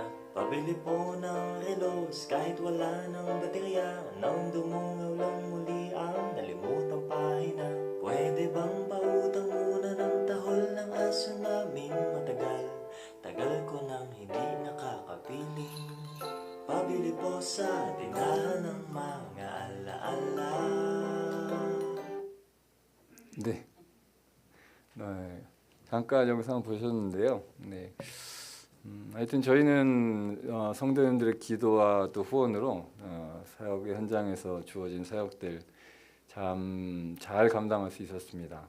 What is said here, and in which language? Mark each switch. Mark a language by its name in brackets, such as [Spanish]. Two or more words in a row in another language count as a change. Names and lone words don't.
[Filipino] Pabili po ng relos kahit wala ng baterya, nang dumungaw lang muli ang nalimutang pahina. Pwede bang pautang muna ng tahol ng aso namin matagal? Tagal ko nang hindi nakakapiling. Pabili po sa tindahan ng mga alaala. [Korean] 네. 잠깐 영상 보셨는데요. 네. 하여튼 저희는 성도님들의 기도와 또 후원으로 사역의 현장에서 주어진 사역들 참 잘 감당할 수 있었습니다.